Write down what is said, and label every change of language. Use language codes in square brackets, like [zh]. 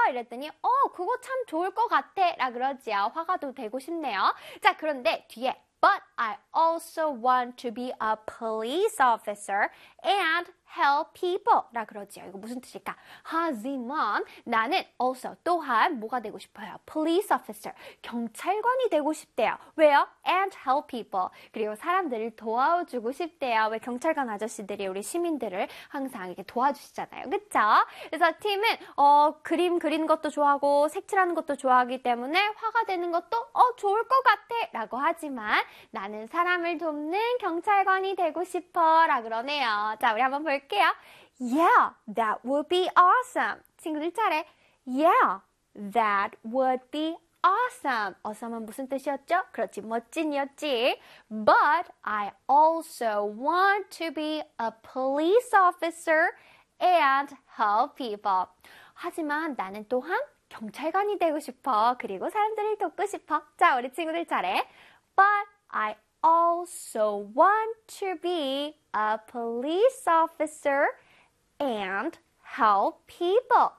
[ko] 이랬더니 그거 참 좋을 것 같아. 라 그러지요. 화가도 되고 싶네요. 자, 그런데 뒤에 [en] But I also want to be a police officer and help people. [ko] 라 그러지요. 이거 무슨 뜻일까? 하지만 나는 also 또한 뭐가 되고 싶어요? Police officer. 경찰관이 되고 싶대요. 왜요? [en] And help people. [ko] 그리고 사람들을 도와주고 싶대요. 왜 경찰관 아저씨들이 우리 시민들을 항상 이렇게 도와주시잖아요. 그쵸? 그래서 팀은 그림 그리는 것도 좋아하고 색칠하는 것도 좋아하기 때문에 화가 되는 것도 좋을 것 같아. 라고 하지만 나는 사람을 돕는 경찰관이 되고 싶어. 라 그러네요. 자, 우리 한번 볼게요. [en] Yeah, that would be awesome. [ko] 친구들 잘해. [en] Yeah, that would be awesome. [ko] Awesome은 무슨 뜻이었죠? 그렇지, 멋진이었지. [en] But I also want to be a police officer and help people. [ko] 하지만 나는 또한 경찰관이 되고 싶어. 그리고 사람들을 돕고 싶어. 자, 우리 친구들 잘해. [en] But I also want to be a police officer and help people.